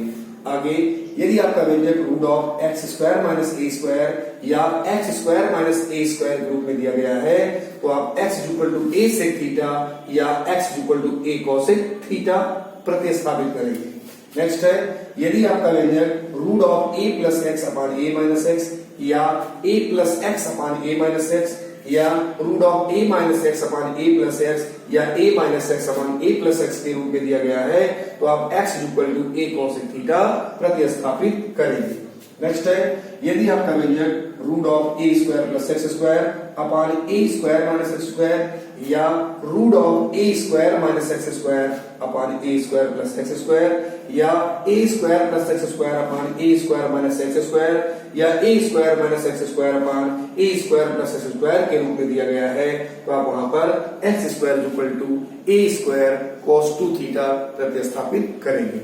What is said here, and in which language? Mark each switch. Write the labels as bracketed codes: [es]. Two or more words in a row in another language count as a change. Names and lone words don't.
[hi] आगे यदि आपका व्यंजक √x² - a² या x² - a² रूप में दिया गया है तो आप x = a sec थीटा या x = a cosec थीटा प्रतिस्थापित करेंगे। नेक्स्ट है यदि आपका व्यंजक √a + x/a - x या a + x/a - x या √a - x/a + x या a - x/a + x के रूप में दिया गया है तो आप x = a cosec थीटा प्रतिस्थापित करेंगे। नेक्स्ट है यदि आपका व्यंजक √a² + x² अपान a² - x² या √a² - x² अपान a² + x² या a² + x² अपान a² - x² या a² - x² अपान a² + x² के रूप में दिया गया है तो आप वहां पर x² = a² cos 2 थीटा प्रतिस्थापित करेंगे।